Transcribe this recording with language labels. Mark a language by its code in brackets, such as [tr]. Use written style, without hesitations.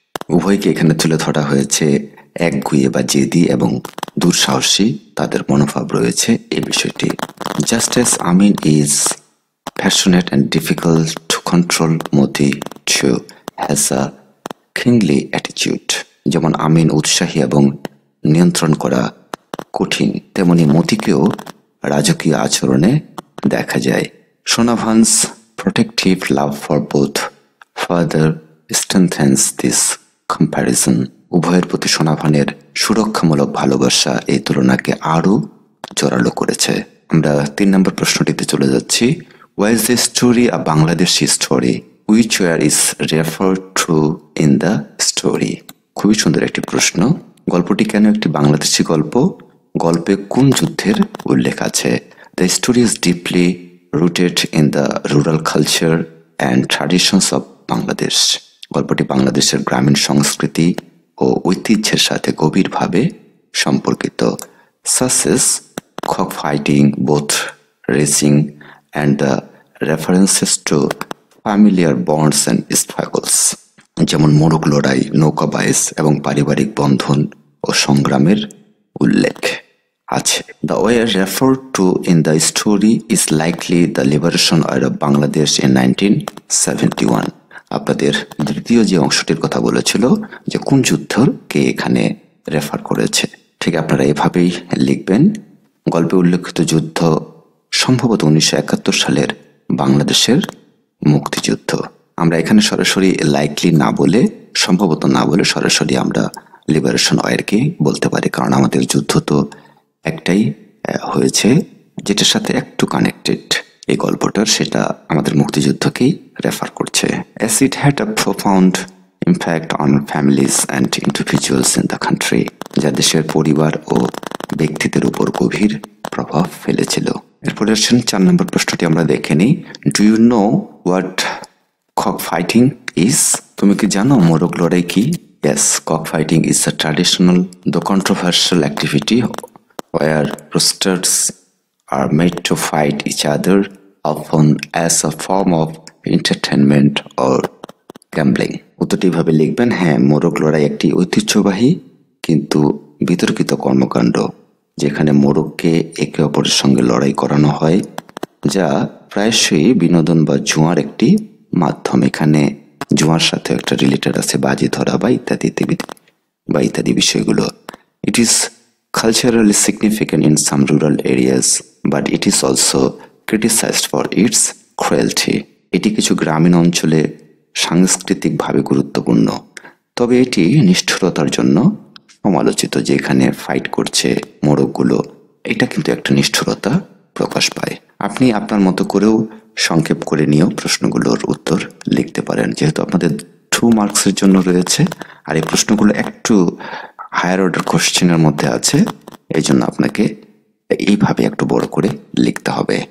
[bn] উভয়কে এখানে তুলে ধরা হয়েছে একগুঁয়ে বা জেদি এবং দুঃসাহসী তাদের মনোভাব রয়েছে এই বিষয়টি। [en] Just as Amin is passionate and difficult to control, Moti too has a kingly attitude. [bn] যেমন আমিন উৎসাহী এবং নিয়ন্ত্রণ করা কঠিন, তেমনি মতিকেও রাজকীয় আচরণে দেখা যায়। [en] Shonabhan's protective love for both further strengthens this comparison. [bn] উভয়ের প্রতি সোনাভানের সুরক্ষামূলক ভালোবাসা এই তুলনাকে আরো জোরালো করেছে। আমরা 3 নম্বর প্রশ্নটিতে চলে যাচ্ছি। [en] Why is this story a Bangladeshi story? Which where is referred to in the story? [bn] খুবই সুন্দর একটি প্রশ্ন। গল্পটি কেন একটি বাংলাদেশি গল্প? গল্পে কোন যুদ্ধের উল্লেখ আছে? [en] The story is deeply rooted in the rural culture and traditions of Bangladesh. [bn] গল্পটি বাংলাদেশের গ্রামীণ সংস্কৃতি ও ঐতিহ্যের সাথে গভীরভাবে সম্পর্কিত। [en] Such as cockfighting, boat racing, and the references to familiar bonds and struggles. [bn] যেমন মোরগ লড়াই, নৌকা বাইচ এবং পারিবারিক বন্ধন ও সংগ্রামের উল্লেখ আছে। [en] The where referred to in the story is likely the liberation of Bangladesh in 1971. [bn] আপনাদের দ্বিতীয় যে অংশটির কথা বলেছিল যে কোন যুদ্ধকে এখানে রেফার করেছে, ঠিক আপনারা এভাবেই লিখবেন। গল্পে উল্লেখিত যুদ্ধ সম্ভবত 1971 সালের বাংলাদেশের মুক্তিযুদ্ধ। আমরা এখানে সরাসরি লাইকলি না বলে, সম্ভবত না বলে সরাসরি আমরা লিবারেশন ওয়ারকে বলতে পারি, কারণ আমাদের যুদ্ধ তো একটাই হয়েছে যেটার সাথে একটু কানেক্টেড এই গল্পটার, সেটা আমাদের মুক্তিযুদ্ধকেই রেফার করছে। [en] As it had a profound impact on families and individuals in the country, [bn] যা দেশের পরিবার ও ব্যক্তিদের উপর গভীর প্রভাব ফেলেছিল। এরপরে আসেন 4 নম্বর প্রশ্নটি আমরা দেখে নিই। [en] Do you know what cockfighting is? [bn] তুমি কি জানো মোরগ লড়াই কি? [en] Yes, cockfighting is a traditional though controversial activity where roosters are made to fight each other, often as a form of entertainment or gambling. [bn] উত্তরটি ভাবে লিখবেন, হ্যাঁ, মোরগ লড়াই একটি ঐতিহ্যবাহী কিন্তু বিতর্কিত কর্মকাণ্ড, যেখানে মোরগকে একে অপরের সঙ্গে লড়াই করানো হয়, যা প্রায়শই বিনোদন বা জুয়ার একটি মাধ্যম। এখানে জুয়ার সাথে একটা রিলেটেড আছে, বাজি ধরা বা ইত্যাদি ইত্যাদি বিষয়গুলো। [en] It is culturally significant in some rural areas, but it is also criticized for its cruelty. [bn] এটি কিছু গ্রামীণ অঞ্চলে সাংস্কৃতিকভাবে গুরুত্বপূর্ণ, তবে এটি নিষ্ঠুরতার জন্য সমালোচিত। যে এখানে ফাইট করছে মোরগগুলো, এটা কিন্তু একটা নিষ্ঠুরতা প্রকাশ পায়। আপনি আপনার মতো করেও সংক্ষেপ করে নিয়েও প্রশ্নগুলোর উত্তর লিখতে পারেন, যেহেতু আপনাদের 2 মার্কসের জন্য রয়েছে আর এই প্রশ্নগুলো একটু হায়ার অর্ডার কোশ্চেনের মধ্যে আছে, এই জন্য আপনাকে এইভাবে একটু বড় করে লিখতে হবে।